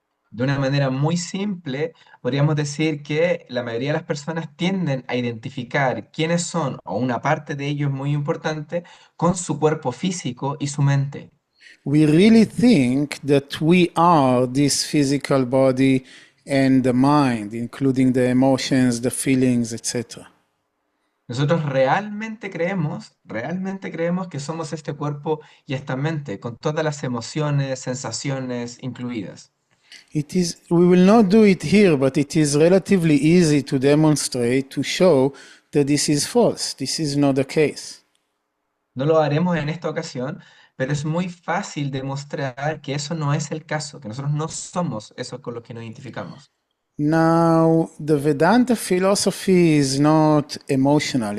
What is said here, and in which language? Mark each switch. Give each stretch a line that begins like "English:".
Spanish: De una manera muy simple, podríamos decir que la mayoría de las personas tienden a identificar quiénes son, o una parte de ellos muy importante, con su cuerpo físico y su mente.
English: We really think that we are this physical body and the mind, including the emotions, the feelings, etc.
Spanish: Nosotros realmente creemos que somos este cuerpo y esta mente, con todas las emociones, sensaciones incluidas.
English: We will not do it here, but it is relatively easy to demonstrate, to show that this is false. This is not the case.
Spanish: No lo haremos en esta ocasión, pero es muy fácil demostrar que eso no es el caso, que nosotros no somos eso con lo que nos identificamos.
English: Now, the Vedanta philosophy is not emotional.